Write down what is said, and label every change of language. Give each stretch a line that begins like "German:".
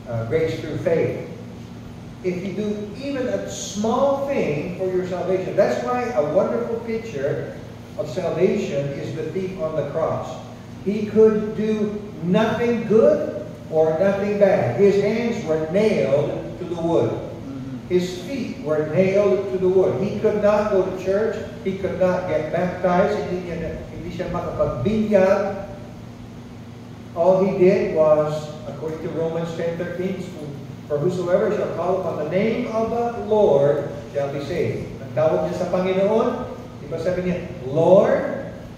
English: Grace through faith. If you do even a small thing for your salvation, that's why a wonderful picture of salvation is the thief on the cross. He could do nothing good or nothing bad. His hands were nailed to the wood. His feet were nailed to the wood. He could not go to church. He could not get baptized.
Filipino: Hindi siya makapagbinyag.
English: All he did was, according to Romans 10:13, for whosoever shall call upon the name of the Lord shall be saved.
Filipino: Ang tawag niya sa Panginoon, di ba sabi niya, Lord?